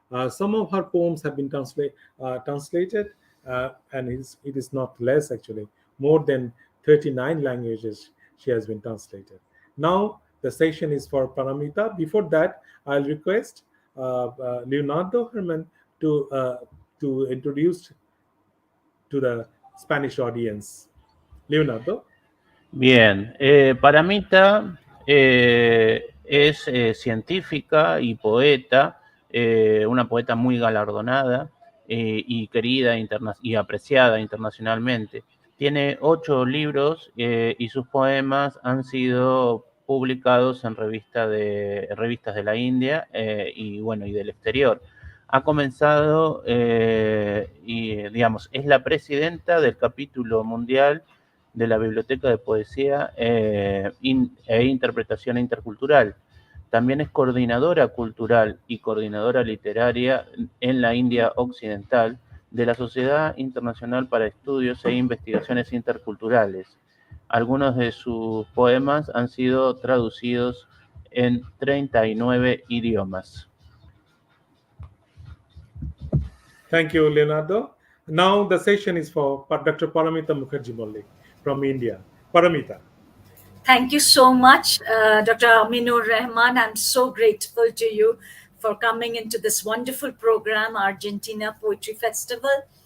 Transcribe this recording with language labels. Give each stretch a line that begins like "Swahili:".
English: Some of her poems have been translated, and it is not less actually, more than 39 languages she has been translated. Now the session is for Paramita. Before that, I'll request Leonardo Herman to introduce to the Spanish audience. Leonardo.
Spanish: Bien, Paramita es científica y poeta, una poeta muy galardonada y querida y apreciada internacionalmente. Tiene 8 libros y sus poemas han sido publicados en revistas de la India y bueno, y del exterior. Ha comenzado y digamos, es la presidenta del capítulo mundial de la Biblioteca de Poesía e Interpretación Intercultural. También es coordinadora cultural y coordinadora literaria en la India Occidental de la Sociedad Internacional para Estudios e Investigaciones Interculturales. Algunos de sus poemas han sido traducidos en 39 idiomas.
English: Thank you, Leonardo. Now the session is for Dr. Paramita Mukherjee Maulik from India. Paramita. Thank you so much, Dr. Aminur Rahman. I'm so grateful to you for coming into this wonderful program, Argentina Poetry Festival.